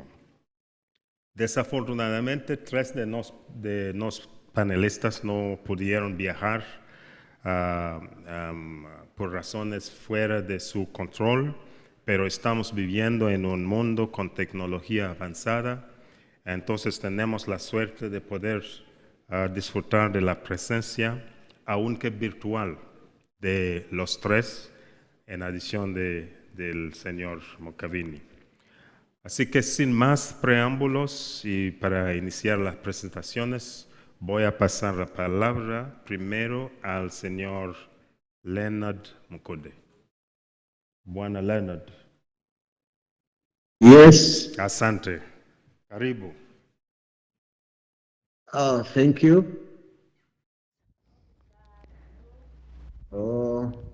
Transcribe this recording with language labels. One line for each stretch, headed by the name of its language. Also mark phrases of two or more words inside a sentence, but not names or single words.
Spanish: Desafortunadamente, 3 de los panelistas no pudieron viajar por razones fuera de su control, pero estamos viviendo en un mundo con tecnología avanzada, entonces tenemos la suerte de poder disfrutar de la presencia, aunque virtual, de los 3, en adición del señor Moccavini. Así que sin más preámbulos y para iniciar las presentaciones, voy a pasar la palabra primero al señor Leonard Mkude.
Swahili: Bwana Leonard.
English: Yes.
Swahili: Asante. Karibu.
English: Oh, thank you. Oh.